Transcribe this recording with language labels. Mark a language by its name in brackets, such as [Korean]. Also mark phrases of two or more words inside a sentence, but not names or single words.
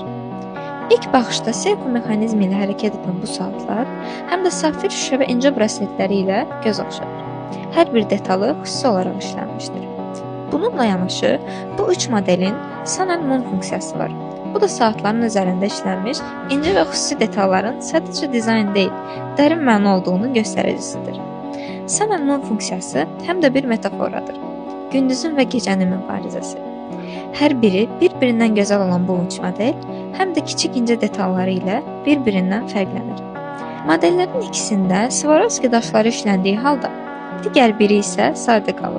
[Azerbaijani] İlk baxışda servo mexanizmi ilə hərəkət edən bu saatlar həm də safir şüşə və incə brasletləri ilə göz oxşadır. Hər bir detalı xüsusi olaraq işlənmişdir. Bununla yanaşı, bu üç modelin Sun and Moon funksiyası var. Bu da saatların üzərində işlənmiş incə və xüsusi detalların sadəcə dizayn deyil, dərin məna olduğunun göstəricisidir. Sun and Moon funksiyası həm də bir metaforadır. Gündüzün və gecənin mübarizəsi. Hər biri bir-birindən gözəl olan bu üç model həm də kiçik incə detalları ilə bir-birindən fərqlənir. Modellərin ikisində Swarovski daşları işləndiyi halda, digər biri isə sadə qalıb.